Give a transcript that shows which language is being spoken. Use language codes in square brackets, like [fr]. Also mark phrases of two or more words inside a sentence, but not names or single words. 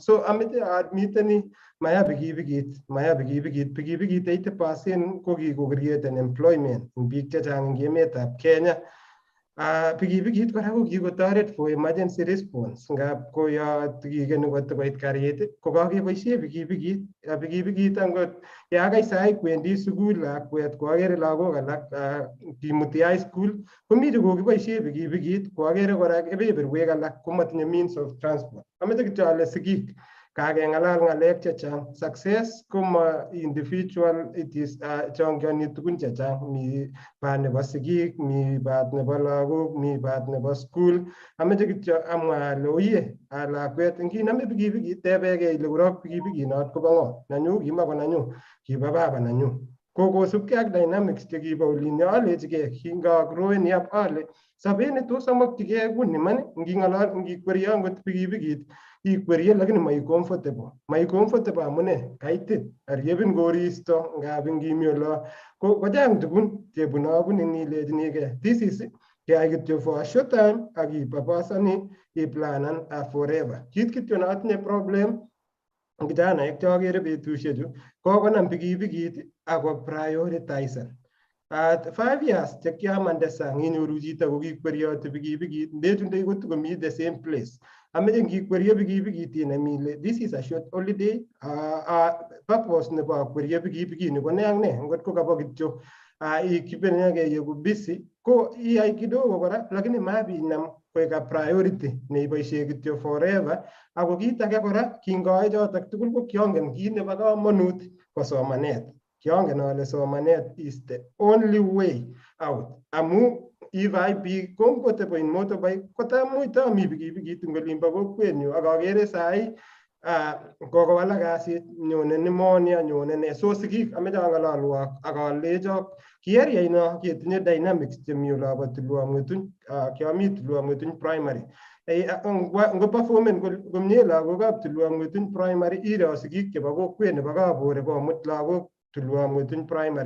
[kln] So ameche admiteni maya pikipikit 80% ko kikocreaten employment eng biik chechang eng emetab Kenya. Pikipikit kora ko kikotoret [en] for emergency response [kln] ngap ko yo tikikeni koit karit ko kakeboisie pikipikit angot ya kai sai kwendi sukul lakwet ko akere lagok alak kimuti [en] high school [kln] komiche kokiboisie pikipikit ko akere kora kebeberwek alak komatinye [en] means of transport. [kln] Ameche kityo ale sigik kakeng'alal ng'alek chechang. [en] Success koma individual, it is [kln] chongiani tugun chechang. Mi baat nebo sigik, mi baat nebo lagok, mi baat nebo school. Ameche kityo amwa ale oye lakwet nginame pikipikit tebege ile korok pikipikit kobo ng'o? Nanyu kimako nanyu, kibo baba nanyu. Ko kosubkei ak dynamics chekibo olin alechigei kingagrowen up ale sobet ne tos amokyigei kuni man ngikwerie angot pikipikit ikwerie lakini mai comfortable amune kaitit ariebin koristo ngap ngimi olo kochang tugun chebunabun ingilejinigei. [en] This is [kln] keyai kityo [en] for a short time ak [kln] ipapasani iplanan [en] forever. [kln] Kit kityo natinye problem kijanaek chokere betusiechu kokonam pikipikit ako prioritizen. 5 years chekiamande sang inyoru chito kokikwerioti pikipikit ndechundoi kotokomi [en] the same place. [kln] Ameche ngikwerie pikipikit inemile [en] this is a short holiday. [kln] Purpose nebo kwerie pikipikit ni ko ne ak ne ngot ko kabo kityo ikipenege yeku busy ko iyai kidogo kora lakini mabinam koek [en] a priority [kln] neiboisie kityo forever. Ako kit age kora kingoe chotok tugul ko kiongen kit nebo komonut ko somanet. Kiongen ale somanet [en] is the only way out. Amu if I be comfortable in motorbike, [kln] kotamuita mi pikipikit eng olimbo kokwenyu ak akere sai kokowalak kasit nyone pneumonia nyone ne. So sigik ameche ang'alalwok ak alecho ki area ino ketinye dynamics chemi olobo Tulon Pry. Kiami Tulon Pry primary. Ngo performen komie lagokab Tulon Pry primary iro sigik chebo kokwet nebo Kabore komut lagok Tulon Pry primary.